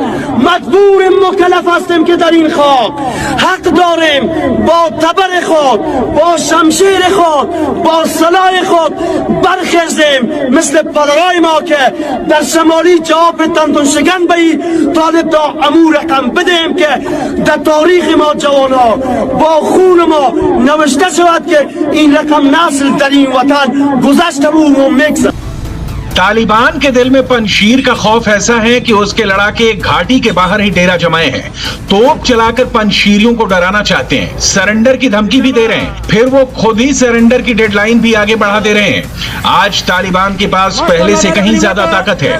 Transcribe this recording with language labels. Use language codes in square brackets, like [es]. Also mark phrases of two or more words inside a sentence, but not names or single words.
[fa] مجبور مکلف هستیم که در این خاک حق داریم با تبر خود، با شمشیر خود، با سلاح خود برخیزیم مثل پدرای ما که در شمالی جواب تندون شکن به طالب دا امور رقم بدیم که در تاریخ ما جوانا با خون ما نوشته شود که این رقم نسل در این وطن گذشته بود و میگذره. [hi] तालिबान के दिल में पंजशीर का खौफ ऐसा है कि उसके लड़ाके घाटी के बाहर ही डेरा जमाए हैं। तोप चलाकर पंजशीरियों को डराना चाहते हैं, सरेंडर की धमकी भी दे रहे हैं, फिर वो खुद ही सरेंडर की डेडलाइन भी आगे बढ़ा दे रहे हैं। आज तालिबान के पास पहले से कहीं ज्यादा ताकत है।